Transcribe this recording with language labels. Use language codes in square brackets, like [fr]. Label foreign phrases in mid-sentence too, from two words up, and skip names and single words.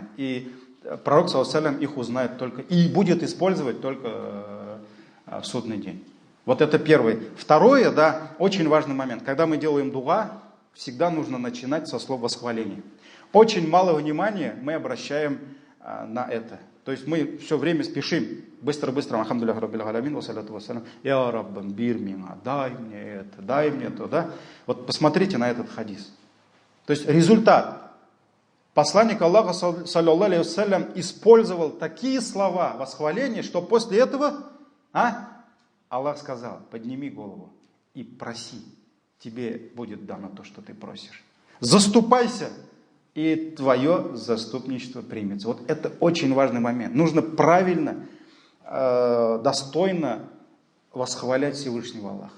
[ru] И пророк, [ar] صلى الله عليه وسلم, [ru] их узнает только и будет использовать только в судный день. Вот это первое. Второе, да, очень важный момент. Когда мы делаем дуа, всегда нужно начинать со слов восхваления. Очень мало внимания мы обращаем на это. То есть мы все время спешим. Быстро-быстро, [ar] الحمد لله رب العالمين والصلاة والسلام يا ربنا بر منا, [ru] дай мне это, дай мне то, да. Вот посмотрите на этот хадис. То есть результат. Посланник Аллаха, [ar] صلى الله عليه وسلم, [ru] использовал такие слова восхваления, что после этого, Аллах сказал, подними голову и проси, тебе будет дано то, что ты просишь. Заступайся, и твое заступничество примется. Вот это очень важный момент. Нужно правильно, достойно восхвалять Всевышнего Аллаха.